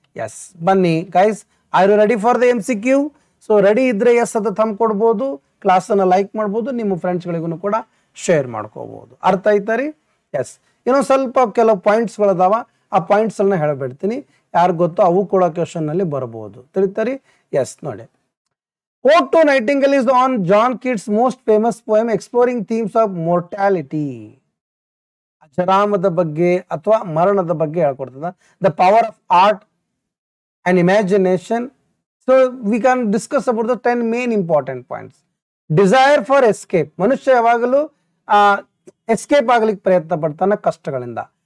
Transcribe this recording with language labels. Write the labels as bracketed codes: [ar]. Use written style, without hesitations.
[kn] S, ಬನ್ನಿ guys, [en] Are you ready for the MCQ? [kn] So ready ಇದ್ರೆ S ಅಂತ thumb ಕೊಡ್ಬೋದು, ಕ್ಲಾಸನ್ನು ಲೈಕ್ ಮಾಡ್ಬೋದು, ನಿಮ್ಮ ಫ್ರೆಂಡ್ಸ್ಗಳಿಗೂ ಕೂಡ ಶೇರ್ ಮಾಡ್ಕೋಬಹುದು. ಅರ್ಥ ಆಯ್ತಾರಿ? ಎಸ್, ಇನ್ನೊಂದು ಸ್ವಲ್ಪ ಕೆಲವು ಪಾಯಿಂಟ್ಸ್ಗಳದಾವ, ಆ ಪಾಯಿಂಟ್ಸ್ ಅನ್ನ ಹೇಳ್ಬಿಡ್ತೀನಿ, ಯಾರು ಗೊತ್ತೋ ಅವು ಕೂಡ ಕ್ವಶನ್ ನಲ್ಲಿ ಬರಬಹುದು. ತಿಳಿತಾರಿ? [en] Yes, ನೋಡಿ, Ode to Nightingale is on John Keats' most famous poem exploring themes of mortality. [kn] ಅಜರಾಮದ ಬಗ್ಗೆ ಅಥವಾ ಮರಣದ ಬಗ್ಗೆ ಹೇಳ್ಕೊಡ್ತದ. [en] The power of art and imagination. So we can discuss about the 10 main important points. Desire for escape, [kn] ಮನುಷ್ಯ ಯಾವಾಗಲೂ escape ಆಗ್ಲಿಕ್ಕೆ ಪ್ರಯತ್ನ ಪಡ್ತಾನೆ ಕಷ್ಟಗಳಿಂದ.